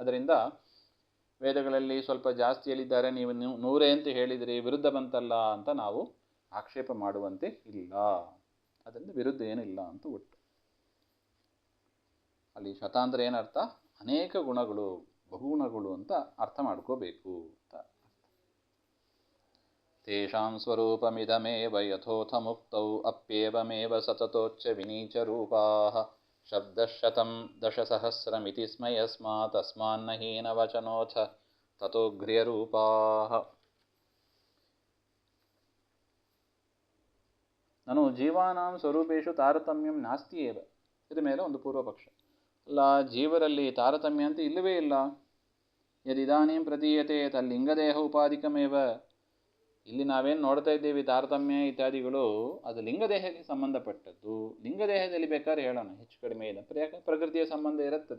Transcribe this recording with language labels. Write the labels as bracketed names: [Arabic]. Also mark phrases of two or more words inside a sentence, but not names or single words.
[Kannada] ಅದರಿಂದ ವೇದಗಳಲ್ಲಿ ಸ್ವಲ್ಪ ಜಾಸ್ತಿ ಹೇಳಿದ್ದಾರೆ, ನೀವು 100 ಅಂತ ಹೇಳಿದಿರಿ, ವಿರುದ್ಧ ಬಂತಲ್ಲ ಅಂತ ನಾವು ಆಕ್ಷೇಪ ಮಾಡುವಂತೆ ಇಲ್ಲ. ಅದರಿಂದ ವಿರುದ್ಧ ಏನಿಲ್ಲ ಅಂತ ಒಟ್ಟು. ಅಲ್ಲಿ ಶತ ಅಂದರೆ ಏನರ್ಥ, ಅನೇಕ ಗುಣಗಳು, ಬಹುಗುಣಗಳು ಅಂತ ಅರ್ಥ ಮಾಡ್ಕೋಬೇಕು ಅಂತ. [Sanskrit] ತೇಷಾಂ ಸ್ವರೂಪಮಿದಮೇವ ಯಥೋಥ ಮುಕ್ತೌ ಅಪ್ಯೇವಮೇವ ಸತತೋಚ್ಚ ವಿನೀಚ ರೂಪಾಃ ಶಬ್ದಶತಂ ದಶಸಹಸ್ರಮಿತಿ ಸ್ಮ ಯಸ್ಮಾತ್ ತಸ್ಮಾನ್ನ ಹೀನ ವಚನೋಥ ತತೋಘ್ರ್ಯ ರೂಪಾಃ. ನಾನು ಜೀವಾನಾಂ ಸ್ವರೂಪೇಶು ತಾರತಮ್ಯಂ ನಾಸ್ತಿ ಏವ. [Kannada] ಇದ ಮೇಲೆ ಒಂದು ಪೂರ್ವ ಪಕ್ಷ. ಅಲ್ಲ, ಜೀವರಲ್ಲಿ ತಾರತಮ್ಯ ಅಂತ ಇಲ್ಲವೇ ಇಲ್ಲ. [Sanskrit] ಯದಿದಾನೀಂ ಪ್ರತೀಯತೆ ತಲ್ಲಿಂಗದೇಹ ಉಪಾಧಿಕಮೇವ. [Kannada] ಇಲ್ಲಿ ನಾವೇನು ನೋಡ್ತಾ ಇದ್ದೇವೆ ತಾರತಮ್ಯ ಇತ್ಯಾದಿಗಳು, ಅದು ಲಿಂಗದೇಹಕ್ಕೆ ಸಂಬಂಧಪಟ್ಟದ್ದು. ಲಿಂಗದೇಹದಲ್ಲಿ ಬೇಕಾದ್ರೆ ಹೇಳೋಣ, ಹೆಚ್ಚು ಕಡಿಮೆ ಇಲ್ಲ, ಪ್ರಕೃತಿಯ ಸಂಬಂಧ ಇರುತ್ತದೆ.